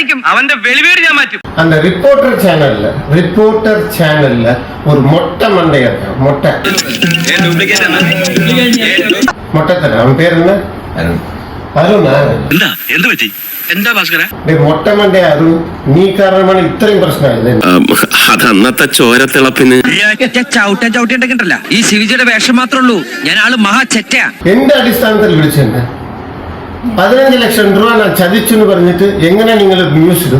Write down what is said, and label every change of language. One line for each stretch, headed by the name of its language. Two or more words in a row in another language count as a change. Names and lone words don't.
Malayalam: അവന്റെ വെളിവേട് ഞാൻ മാറ്റും.
Tamil: அந்த ரிப்போர்ட்டர் சேனல்ல ஒரு மொட்டை மண்டைய மொட்டை மொட்டை தர அவன் பேர் என்ன? அருணா?
Malayalam: എന്ത് പറ്റി? എന്താ ഭാസ്കര? മൊട്ട മണ്ടേ അരുൺ, നീ കാരണമാണ് ഇത്രയും പ്രശ്നമായത്. അത് അന്നത്തെ ചോരത്തിളപ്പിന് ചവിട്ടിണ്ടല്ല. ഈ ശിവജിയുടെ വേഷം മാത്രമേ ഉള്ളൂ. ഞാൻ ആള് മഹാ ചെറ്റയാ. എന്റെ അടിസ്ഥാനത്തിൽ വിളിച്ചെന്നെ 15 ലക്ഷം രൂപ ഞാൻ ചതിച്ചെന്ന് പറഞ്ഞിട്ട് എങ്ങനെ നിങ്ങൾ ന്യൂസ് ഇടും?